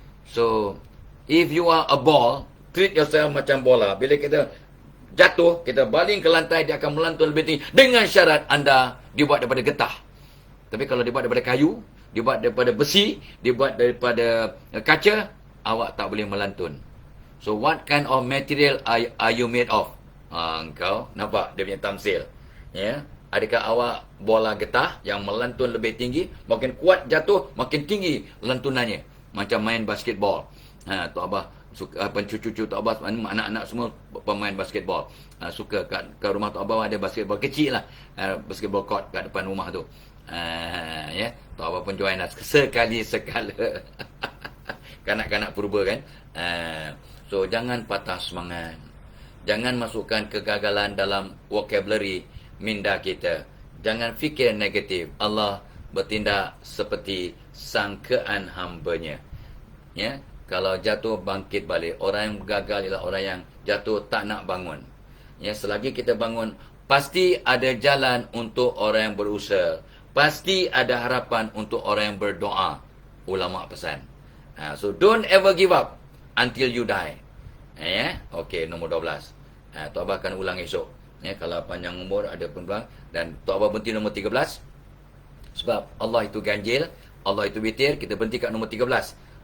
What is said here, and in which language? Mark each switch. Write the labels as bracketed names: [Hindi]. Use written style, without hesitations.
[English] So, if you are a ball, treat yourself [Malay] macam bola. Bila kita jatuh, kita baling ke lantai, dia akan melantun lebih tinggi. Dengan syarat anda dibuat daripada getah. Tapi kalau dibuat daripada kayu, dibuat daripada besi, dibuat daripada kaca, awak tak boleh melantun. [English] So what kind of material are you made of? [Malay] Engkau nampak dia punya tamsil. Ya, adakah awak bola getah yang melantun lebih tinggi, makin kuat jatuh, makin tinggi lantunannya. Macam main basketball. Tok Abah suka, cucu-cucu Tok Abah, anak-anak semua pemain basketball. Suka kat rumah Tok Abah ada basketball kecil lah. Basketball court kat depan rumah tu. Ya, Tok Abah pun join lah sekali-sekala. Kanak-kanak purba kan. So jangan patah semangat. Jangan masukkan kegagalan dalam vocabulary minda kita. Jangan fikir negatif. Allah bertindak seperti sangkaan hamba-Nya. Ya, kalau jatuh bangkit balik. Orang yang gagal ialah orang yang jatuh tak nak bangun. Ya, selagi kita bangun, pasti ada jalan untuk orang yang berusaha. Pasti ada harapan untuk orang yang berdoa. Ulama pesan. [English] So don't ever give up until you die. [Malay] Ya, okey, nombor 12. Tok Abah akan ulang esok. Ya, kalau panjang umur ada peluang, dan Tok Abah berhenti nombor 13. Sebab Allah itu ganjil, Allah itu witir, kita berhenti kat nombor 13.